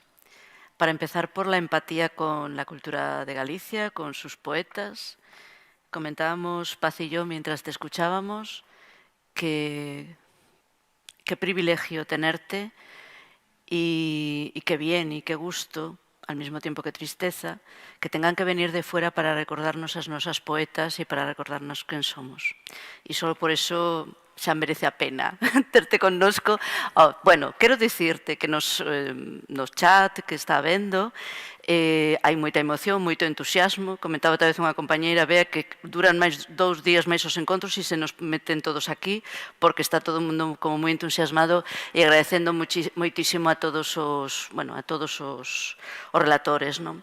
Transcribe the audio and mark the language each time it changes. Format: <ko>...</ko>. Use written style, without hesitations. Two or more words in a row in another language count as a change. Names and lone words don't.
<es>Para empezar, por la empatía con la cultura de Galicia, con sus poetas. Comentábamos, Paz y yo, mientras te escuchábamos, que qué privilegio tenerte y qué bien y qué gusto, al mismo tiempo que tristeza, que tengan que venir de fuera para recordarnos</es> <gl>as nosas poetas e para recordarnos quen somos. E só por eso xa merece a pena terte connosco. Oh, bueno, quero dicirte que nos chat que está vendo hai moita emoción, moito entusiasmo. Comentaba tal vez unha compañeira, Bea, que duran máis 2 días máis os encontros e se nos meten todos aquí porque está todo o mundo como moi entusiasmado e agradecendo moitísimo a todos os, bueno, a todos os relatores, non?</gl>